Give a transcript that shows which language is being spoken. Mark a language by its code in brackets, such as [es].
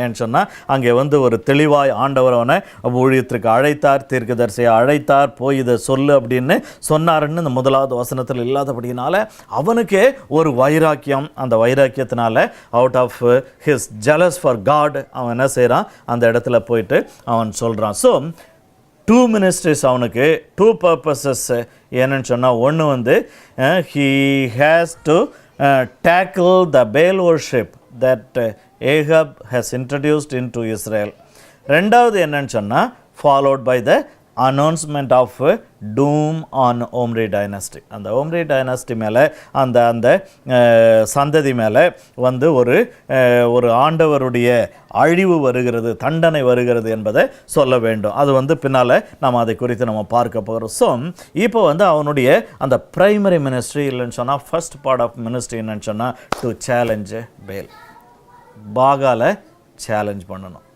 [ta] ஏன்னு சொன்னால் அங்கே வந்து ஒரு தெளிவாய் ஆண்டவர் அவனை ஊழியத்திற்கு அழைத்தார், தீர்க்கதரிசியை அழைத்தார், போய் இதை சொல்லு அப்படின்னு சொன்னாருன்னு இந்த 1வது வசனத்தில் இல்லாதபடினால அவனுக்கே ஒரு வைராக்கியம். அந்த வைராக்கியத்தினால [en] out of his jealous for God [ta] அவன் என்ன செய்கிறான், அந்த இடத்துல போயிட்டு அவன் சொல்கிறான். ஸோ 2 ministries அவனுக்கு, 2 purposes. என்னன்னு சொன்னால், ஒன்று வந்து [en] he has to tackle the Baal worship that Ahab has introduced into Israel. [ta] 2வது என்னன்னு சொன்னால், [en] followed by the announcement of doom on Omri dynasty. [ta] அந்த Omri dynasty மேலே அந்த சந்ததி மேலே வந்து ஒரு ஆண்டவருடைய அழிவு வருகிறது, தண்டனை வருகிறது என்பதை சொல்ல வேண்டும். அது வந்து பின்னால் நம்ம அதை குறித்து நம்ம பார்க்க போகிறோம். ஸோ இப்போ வந்து அவனுடைய அந்த பிரைமரி மினிஸ்ட்ரி இல்லைன்னு சொன்னால், [en] first part of ministry [ta] என்னன்னு சொன்னால், [en] to challenge Baal, [ta] பாகாலை சேலஞ்ச் பண்ணணும்.